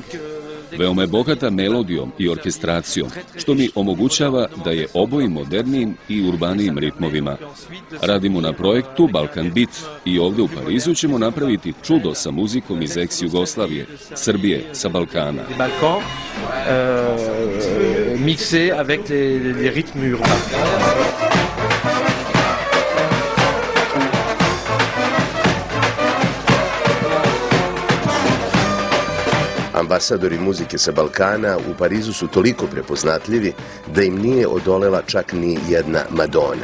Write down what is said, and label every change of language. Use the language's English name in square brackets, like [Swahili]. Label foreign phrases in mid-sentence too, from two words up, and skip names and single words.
[Serbian] Veoma je bogata melodijom i orkestracijom, što mi omogućava da je obojim modernijim i urbanijim ritmovima. Radimo na projektu Balkan Beat i ovde u Parizu ćemo napraviti čudo sa muzikom iz ex-Jugoslavije, Srbije, sa Balkana. [French] Mixé avec les rythmes urbains. [Serbian] Ambasadori muzike sa Balkana u Parizu su toliko prepoznatljivi da im nije odolela čak ni jedna Madonna.